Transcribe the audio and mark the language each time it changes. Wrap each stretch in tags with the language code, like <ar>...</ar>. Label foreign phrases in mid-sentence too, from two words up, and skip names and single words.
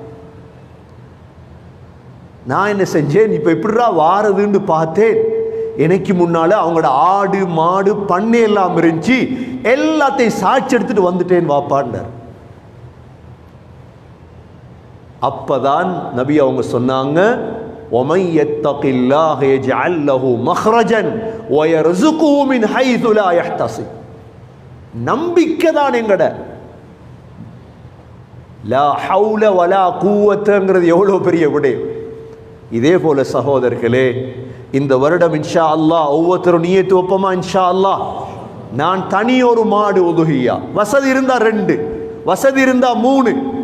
<ta>நான் என்ன செஞ்சேன், இப்ப எப்படிடா வாரதுன்னு பார்த்தேன். எனக்கு முன்னால அவங்களோட ஆடு மாடு பண்ணை எல்லாம் இருந்துச்சு, எல்லாத்தையும் சாட்சி எடுத்துட்டு வந்துட்டேன் வாப்பான்னார். அப்பதான் நபி அவங்க சொன்னாங்க,</ta> <ar>وَمَنْ يَتَّقِ اللَّهَ يَجْعَلْ لَهُ مَخْرَجًا وَيَرْزُقْهُ مِنْ حَيْثُ لَا يَحْتَسِبُ.</ar> <ta>நம்பிக்கை தான் எங்கட.</ta> <ar>لا حول ولا قوة</ar> <ta>எவ்வளோ பெரிய விடயம். இதே போல சகோதரர்களே, இந்த வருடம்</ta> <ar>إن شاء الله</ar> <ta>ஒவ்வொருத்தரும் நியத்து வைப்போமா?</ta> <ar>إن شاء الله</ar> <ta>நான் தனி ஒரு மாடு உதுஹியா, வசதி இருந்தா 2, வசதி இருந்தா 3.</ta>